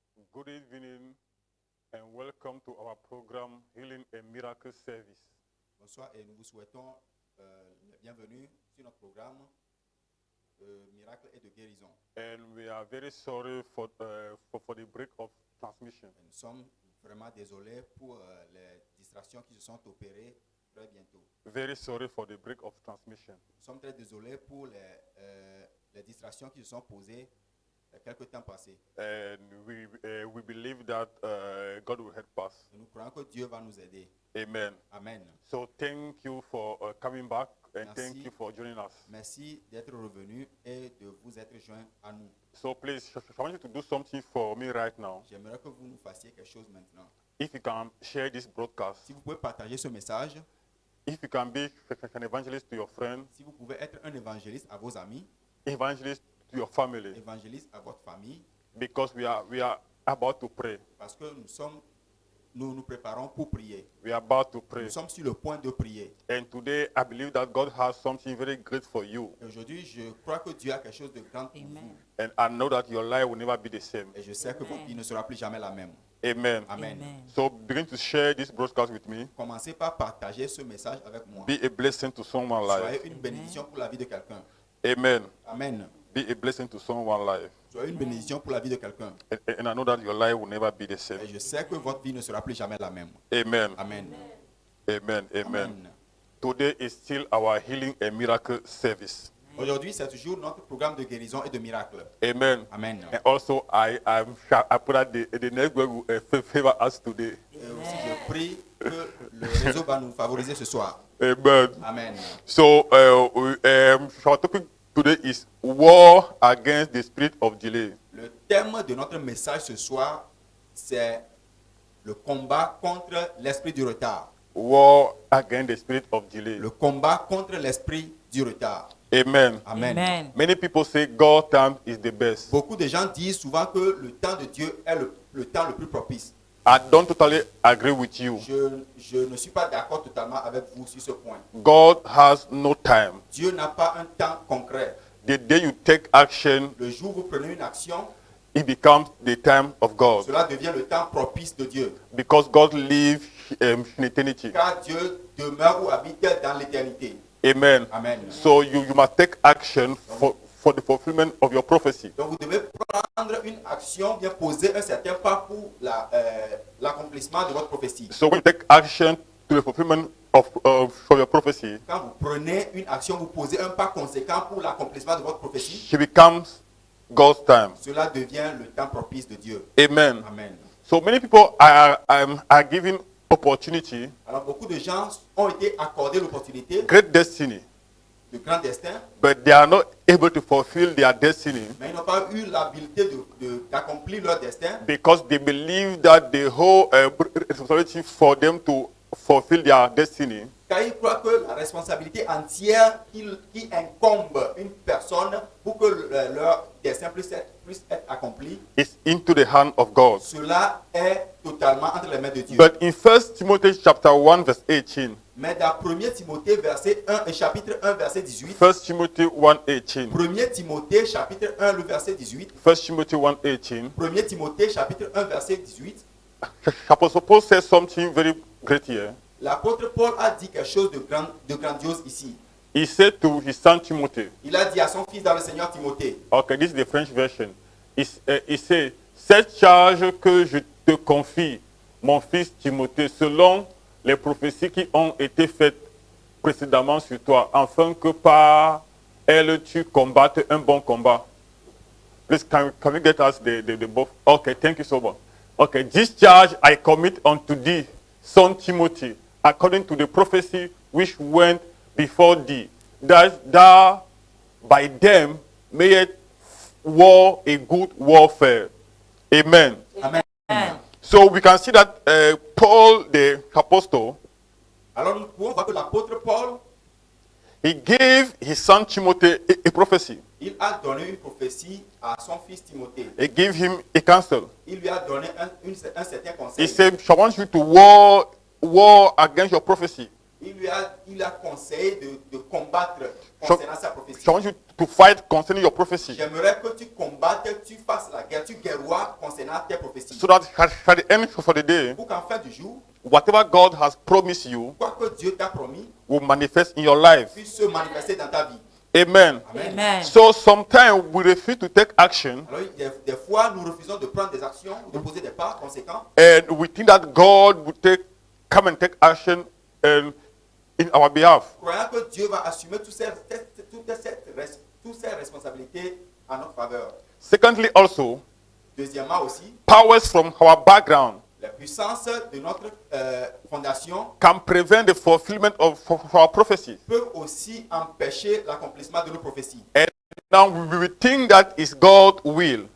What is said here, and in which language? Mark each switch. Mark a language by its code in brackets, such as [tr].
[en] Good evening and welcome to our program Healing and Miracle Service. [fr] Bonsoir et nous vous souhaitons la bienvenue sur notre programme Miracle et de guérison. [en] And we are very sorry for the break of transmission. [fr] Et nous sommes vraiment désolés pour les distractions qui se sont opérées très bientôt. [en] Very sorry for the break of transmission. [fr] Nous sommes très désolés pour les distractions qui se sont posées quelques temps passés. [en] And we believe that God will help us. [fr] Et nous croyons que Dieu va nous aider. [en] Amen. [fr] Amen. [en] So thank you for coming back and [fr] Merci. [en] thank you for joining us. [fr] Merci d'être revenu et de vous être joint à nous. [en] So please, I want you to do something for me right now. [fr] J'aimerais que vous nous fassiez quelque chose maintenant. [en] If you can share this broadcast, [fr] Si vous pouvez partager ce message, [en] if you can be an evangelist to your friends, [fr] si vous pouvez être un évangéliste à vos amis, [en] evangelist to your family, [fr] évangéliste à votre famille, [en] because we are about to pray. [fr] parce que nous nous préparons pour prier. [en] We are about to pray. [fr] Nous sommes sur le point de prier. [en] And today I believe that God has something very great for you. [fr] Et aujourd'hui, je crois que Dieu a quelque chose de grand pour vous. [en] And I know that your life will never be the same. [fr] Et je sais que votre vie ne sera plus jamais la même. [en] Amen. [fr] Amen. [en] So begin to share this broadcast with me. [fr] Commencez par partager ce message avec moi. [en] Be a blessing to someone's life. [fr] Soyez une bénédiction pour la vie de quelqu'un. [en] Amen. [fr] Amen. [en] Be a blessing to someone's life. [fr] Soyez une bénédiction pour la vie de quelqu'un. [en] And I know that your life will never be the same. [fr] Et je sais que votre vie ne sera plus jamais la même. [en] Amen. [fr] Amen. [en] Amen. Amen. [fr] Amen. [en] Today is still our healing and miracle service. [fr] Aujourd'hui, c'est toujours notre programme de guérison et de miracle. [en] Amen. [fr] Amen. [en] And also, I pray that the network will favor us today. [fr] Et aussi, je prie que le réseau va nous favoriser ce soir. [en] Amen. [fr] Amen. [en] So, our topic today is war against the spirit of delay. [fr] Le thème de notre message ce soir, c'est le combat contre l'esprit du retard. [en] War against the spirit of delay. [fr] Le combat contre l'esprit du retard. [en] Amen. [fr] Amen. [en] Amen. Many people say God time is the best. [fr] Beaucoup de gens disent souvent que le temps de Dieu est le temps le plus propice. [en] I don't totally agree with you. [fr] Je ne suis pas d'accord totalement avec vous sur ce point. [en] God has no time. [fr] Dieu n'a pas un temps concret. [en] The day you take action, [fr] Le jour où vous prenez une action, [en] it becomes the time of God. [fr] cela devient le temps propice de Dieu. [en] Because God lives in eternity. [fr] Car Dieu demeure ou habite dans l'éternité. [en] Amen. [fr] Amen. [en] So you must take action for the fulfillment of your prophecy. [fr] Donc vous devez prendre une action, bien poser un certain pas pour l'accomplissement de votre prophétie. [en] So when you take action to the fulfillment of for your prophecy, [fr] Quand vous prenez une action, vous posez un pas conséquent pour l'accomplissement de votre prophétie, [en] it becomes God's time. [fr] cela devient le temps propice de Dieu. [en] Amen. [fr] Amen. [en] So many people are given opportunity, [fr] Alors beaucoup de gens ont été accordés l'opportunité [en] great destiny, [fr] de grand destin, [en] but they are not able to fulfill their destiny [fr] mais ils n'ont pas eu l'habileté d'accomplir leur destin [en] because they believe that the whole responsibility for them to fulfill their destiny [fr] car ils croient que la responsabilité entière qui incombe une personne pour que leur destin puisse être accompli, [en] is into the hand of God. [fr] cela est totalement entre les mains de Dieu. [en] But in 1 Timothy chapter 1 verse 18, [fr] Mais dans 1 Timothée verset 1 et chapitre 1 verset 18, [en] 1 Timothy 1:18, [fr] 1 Timothée chapitre 1 le verset 18, [en] 1 Timothy 1:18, [fr] 1 Timothée chapitre 1 verset 18, [en] Apostle Paul says something very great here. [fr] l'apôtre Paul a dit quelque chose de grandiose ici. [en] He said to his son Timothy, [fr] Il a dit à son fils dans le Seigneur Timothée, [en] okay, this is the French version. He said, [fr] cette charge que je te confie, mon fils Timothée, selon les prophéties qui ont été faites précédemment sur toi, afin que par elles tu combattes un bon combat. [en] Please, can we get us the book? Okay, thank you so much. Okay, this charge I commit unto thee, son Timothy, according to the prophecy which went before thee, that thou by them mayest war a good warfare. Amen. [fr] Amen. [en] So we can see that Paul the apostle, [fr] Alors nous pouvons voir que l'apôtre Paul, [en] he gave his son Timothy a prophecy. [fr] il a donné une prophétie à son fils Timothée. [en] He gave him a counsel. [fr] Il lui a donné un certain [en] He [fr] conseil. [en] said, I want you to war against your prophecy. [fr] il a conseillé de combattre concernant sa prophétie. [en] So I want you to fight concerning your prophecy. [fr] J'aimerais que tu combattes, tu fasses la guerre, tu guerroies concernant tes prophéties. [en] So that at the end for the day, [fr] Pour qu'en fin du jour, [en] whatever God has promised you [fr] quoi que Dieu t'a promis [en] will manifest in your life. [fr] puisse se manifester dans ta vie. [en] Amen. [fr] Amen. [en] Amen. So sometimes we refuse to take action [fr] Alors, des fois, nous refusons de prendre des actions ou de poser des pas conséquents. [en] and we think that God will come and take action in our behalf. [fr] Croyant que Dieu va assumer toutes ces responsabilités en notre faveur. [en] Secondly, also, [fr] Deuxièmement aussi, [en] powers from our background [fr] la puissance de notre fondation [en] can prevent the fulfillment of our prophecies. [fr] peut aussi empêcher l'accomplissement de nos prophéties. [en] And now we will think that is God's will.